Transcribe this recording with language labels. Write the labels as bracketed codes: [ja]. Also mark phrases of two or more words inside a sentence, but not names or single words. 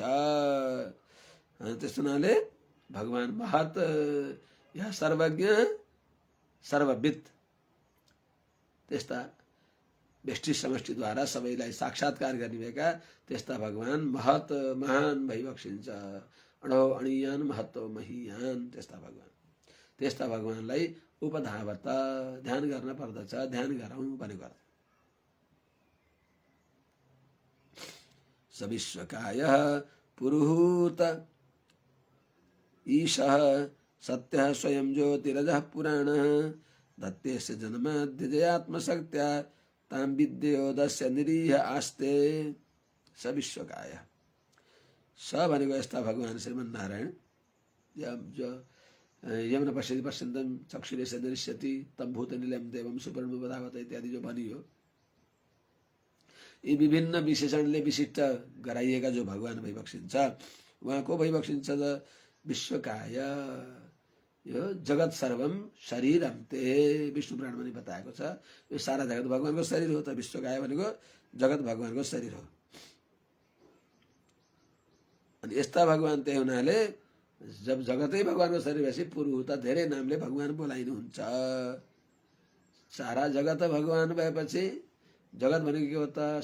[ne] त्यस हुनाले भगवान महत, या सर्वज्ञ सर्वविद, त्यस्ता व्यष्टि समष्टिद्वारा सबैलाई साक्षात्कार गर्ने भएका त्यस्ता भगवान महत महान भइबक्सिन्छ। [sa] अणो अणियान महत्व महियान, [ne] त्यस्ता भगवानलाई उपधावत, ध्यान गर्न पर्दछ, ध्यान गरौँ भनेको अर्थ। [sa] स विश्वकायः पुरुहूत ईशः सत्यः स्वयं ज्योतिरजः पुराणः धत्तेस्य जन्माद्यजयात्मशक्त्या तां विद्योदस्य निरीह आस्ते स विश्वकाय। [ne] स भनेको यस्ता भगवान श्रीमन् नारायण जो [sa] यमुना पश्यति पश्यन्तं चक्षुरेश दृश्यति तं भूतनिलयं देवं सुपर्णो वदावत [ne] इत्यादि जो भनियो, यी विभिन्न विशेषणले विशिष्ट गराइएका जो भगवान भइबक्सिन्छ उहाँ को भइबक्सिन्छ विश्वकाय। यो [sa] जगत सर्वम शरीरम ते [ne] विष्णु पुराणमा नि बताएको छ। यो सारा जगत भगवानको शरीर हो त। विश्वकाय भनेको जगत भगवानको शरीर हो। अनि यस्ता भगवान त्यही हुनाले जब जगतै भगवानको शरीर भएपछि पुरुहूत धेरै नामले भगवान बोलाइनुहुन्छ। सारा जगत भगवान भएपछि जगत भनेको के हो त?